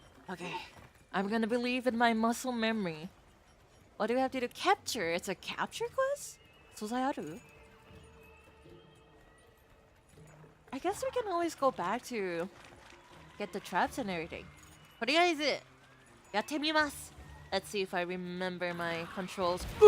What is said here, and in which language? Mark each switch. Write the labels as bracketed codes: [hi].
[en] Okay, I'm gonna believe in my muscle memory. What do we have to do? Capture? It's a capture quest? [ja] 素材ある? [en] I guess we can always go back to get the traps and everything. [ja] とりあえずやってみます。 [en] Let's see if I remember my controls.